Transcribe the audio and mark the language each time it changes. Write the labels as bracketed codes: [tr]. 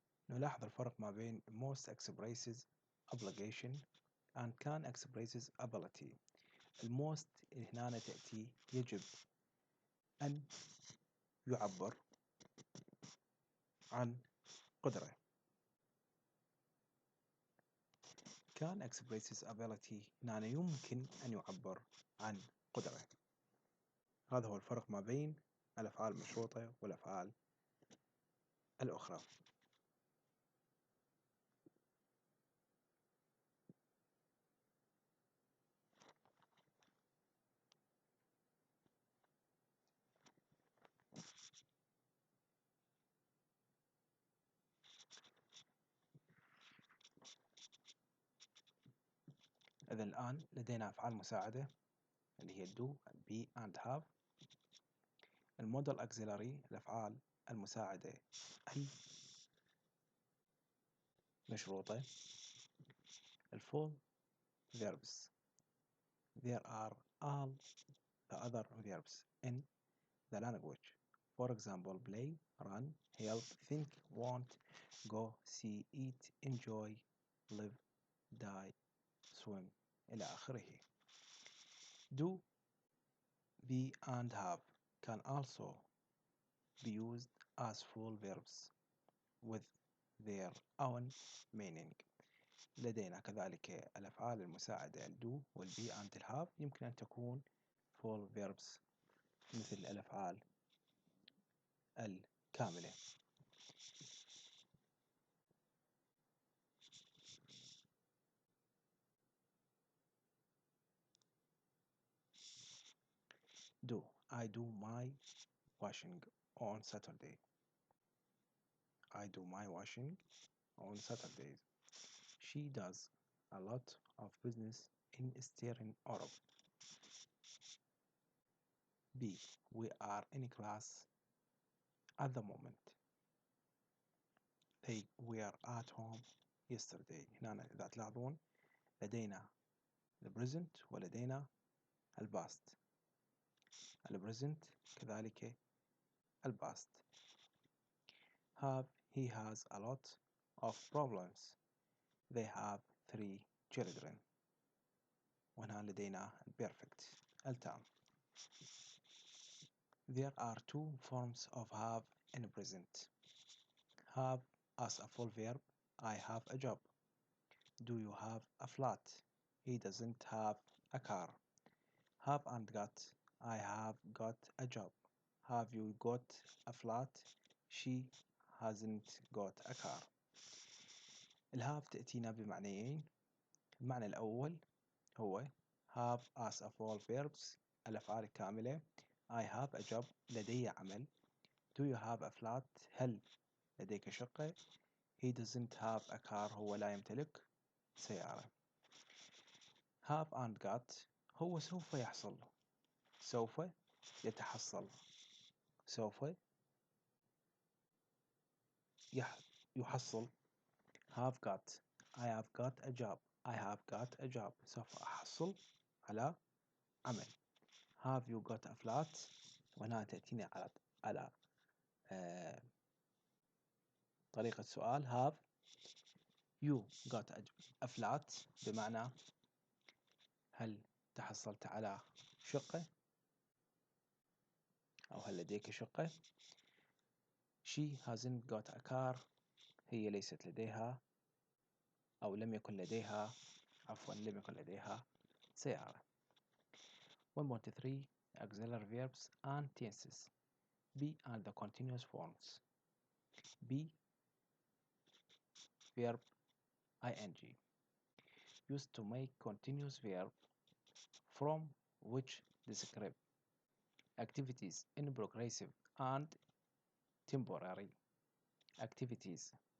[ar] نلاحظ الفرق ما بين [en] most expresses obligation and can expresses ability. [ar] الموست هنا تأتي يجب أن يعبر عن قدرة. [en] can expresses ability [ar] هنا يمكن أن يعبر عن قدرة. هذا هو الفرق ما بين الأفعال المشروطة والأفعال الأخرى. إذا الآن لدينا أفعال مساعدة اللي هي [en] do, be and have. [ar] المودال auxiliary الأفعال المساعدة المشروطة. [en] الفول verbs. There are all the other verbs in the language. For example, play, run, help, think, want, go, see, eat, enjoy, live, die, swim [ar] إلى آخره. [en] Do, be and have can also be used as full verbs with their own meaning. [ar] لدينا كذلك الأفعال المساعدة do والبي and الهاف يمكن أن تكون [en] full verbs [ar] مثل الأفعال الكاملة. [en] Do, I do my washing on Saturday. I do my washing on Saturdays. She does a lot of business in Eastern Europe. B. We are in class at the moment. They were at home yesterday. [ar] هنا إذا تلاحظون لدينا البريزنت ولدينا الباست. البريزنت كذلك الباست. [en] Have, he has a lot of problems. They have 3 children. [ar] وهنا لدينا البيرفكت التام. [en] There are 2 forms of have in present. Have as a full verb. I have a job. Do you have a flat? He doesn't have a car. Have and got. I have got a job. Have you got a flat? She hasn't got a car. [ar] الهاف تأتينا بمعنيين. المعنى الأول هو [en] have as a full verbs [ar] الأفعال الكاملة. [en] I have a job [ar] لدي عمل. [en] Do you have a flat؟ [ar] هل لديك شقة؟ [en] He doesn't have a car [ar] هو لا يمتلك سيارة. [en] have and got [ar] هو سوف يحصل سوف يتحصل سوف يحصل. [en] have got I have got a job. I have got a job [ar] سوف أحصل على عمل. [en] have you got a flat؟ [ar] وهنا تأتيني على طريقة سؤال. [en] have you got a flat [ar] بمعنى هل تحصلت على شقة أو هل لديك شقة. [en] she hasn't got a car [ar] هي ليست لديها أو لم يكن لديها لم يكن لديها سيارة. [en] 1.3 auxiliary verbs and tenses. Be and the continuous forms. Be verb ing used to make continuous verb from which describe activities in progressive and temporary activities.